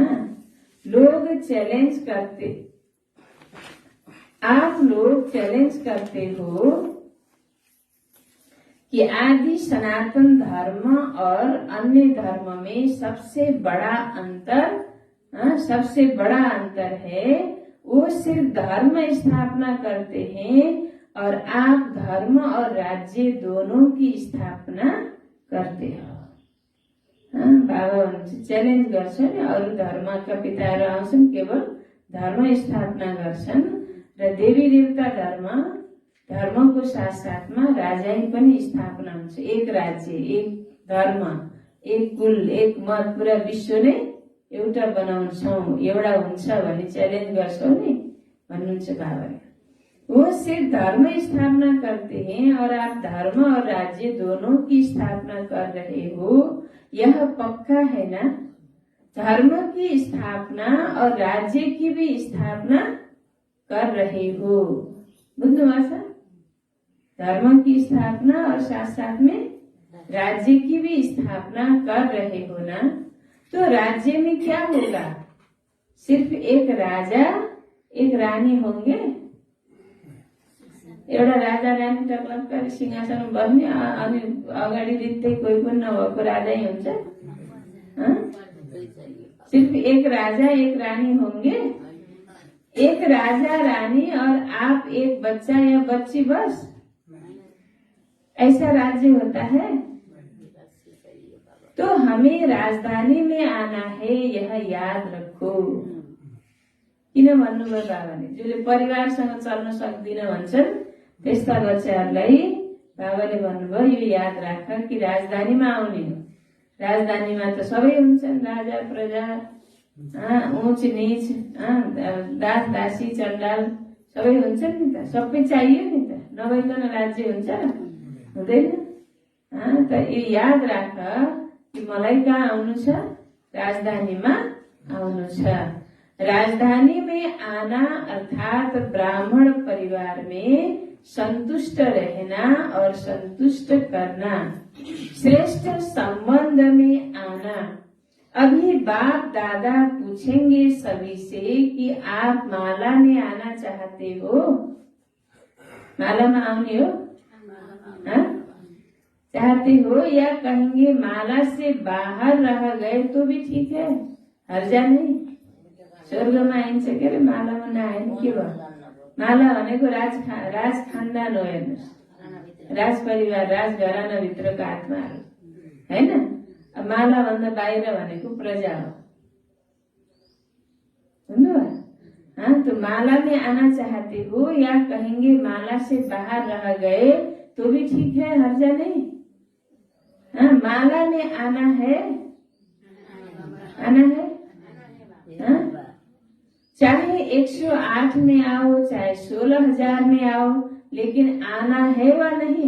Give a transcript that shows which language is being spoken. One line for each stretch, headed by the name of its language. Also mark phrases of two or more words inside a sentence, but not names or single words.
Hindi: लोग चैलेंज करते, आप लोग चैलेंज करते हो कि आदि सनातन धर्म और अन्य धर्म में सबसे बड़ा अंतर है, वो सिर्फ धर्म स्थापना करते हैं और आप धर्म और राज्य दोनों की स्थापना करते हो।
Nepali: बाबा च्यालेन्ज गर्छन्, अरू धर्मका पिताहरू आउँछन्, केवल धर्म स्थापना गर्छन् र देवी देवता धर्मको साथ साथमा राजा पनि स्थापना हुन्छ। एक राज्य, एक धर्म, एक कुल, एक मत, पूरा विश्व नै एउटा बनाउँछौं, एउटा हुन्छ भन्ने च्यालेन्ज गर्छौ नि भन्नुहुन्छ बाबाले।
Hindi: वो सिर्फ धर्म स्थापना करते हैं और आप धर्म और राज्य दोनों की स्थापना कर रहे हो, यह पक्का है ना। धर्म की स्थापना और राज्य की भी स्थापना कर रहे हो,
Nepali: बुझ्नुभएको छ?
Hindi: धर्म की स्थापना और साथ साथ में राज्य की भी स्थापना कर रहे हो ना। तो राज्य में क्या होगा? सिर्फ एक राजा एक रानी होंगे?
Nepali: एउटा राजा रानी टक्लक्क सिंहासन बस्ने अनि अगाडि रित्तै कोही पनि नभएको राजै हुन्छ?
Hindi: सिर्फ एक राजा एक रानी होंगे? एक राजा रानी और आप एक बच्चा या बच्ची, बस ऐसा राज्य होता है? तो हमें राजधानी में आना है, यह याद रखो।
Nepali: किन भन्नुभयो बाबाले? जसले परिवारसँग चल्न सक्दिन भन्छन् त्यस्ता बच्चाहरूलाई बाबाले भन्नुभयो यो याद राख कि राजधानीमा आउने हो। राजधानीमा त सबै हुन्छन्, राजा प्रजा, ऊंच नीच, दास दासी चण्डाल सबै हुन्छन् नि त। सबै चाहियो नि त, नभइकन राज्य हुन्छ? हुँदैन। त यो याद राख कि मलाई कहाँ आउनु छ? राजधानीमा आउनु छ।
Hindi: राजधानी में आना अर्थात ब्राह्मण परिवार में संतुष्ट रहना और संतुष्ट करना, श्रेष्ठ संबंध में आना। अभी बाप दादा पूछेंगे सभी से कि आप माला में आना चाहते हो? माला में
Nepali: आउने हो?
Hindi: चाहते हो या कहेंगे माला से बाहर रह गए तो भी ठीक है, हर्जा नहीं।
Nepali: स्वर्गमा आइन्छ के अरे मालामा नआए के भयो? माला भनेको राज खानदान हो, हेर्नुहोस्, राज परिवार राज घराना भित्रको आत्माहरू हैन। माला भन्दा बाहिर भनेको प्रजा हो, हुनु।
Hindi: तो माला में आना चाहते हो या कहेंगे माला से बाहर रह गए तो भी ठीक है, हर्जा नहीं। माला में आना है, चाहे 108 में आओ, चाहे 16,000 में आओ, लेकिन आना है व नहीं?